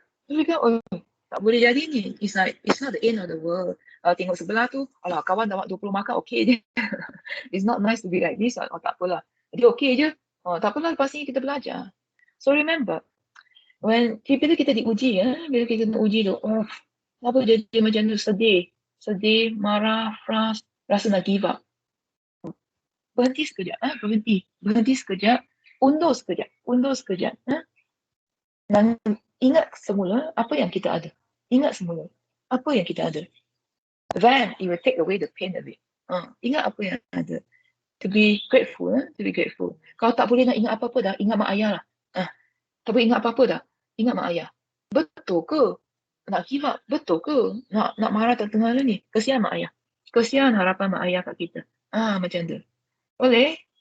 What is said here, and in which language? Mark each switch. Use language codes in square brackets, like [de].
[ms] Jadi kan, tak boleh jadi ni. [en] It's not the end of the world. [ms] Tengok sebelah tu, alah kawan dapat 20 markah, okay je. [en] It's not nice to be like this. [ms] Tak apalah. Jadi okay je. Tak apalah, lepas ni kita belajar. [en] So remember, [ms] bila kita diuji, bila kita nak uji tu, apa jadi macam tu, sedih, marah, frust, rasa nak give up. Berhenti sekejap. Berhenti sekejap. Undur sekejap. Dan ingat semula apa yang kita ada. Ingat semula apa yang kita ada. [en] Then it will take away the pain a bit. [ms] Ingat apa yang ada. [en] To be grateful. [ms] Kalau tak boleh nak ingat apa-apa dah, ingat mak ayah lah. Tak boleh ingat apa-apa dah, ingat mak ayah. Betul ke? Nak give up? Betul ke? Nak marah tengah ni? Kesian mak ayah. Kesian harapan mak ayah kat kita. Macam tu. Boleh?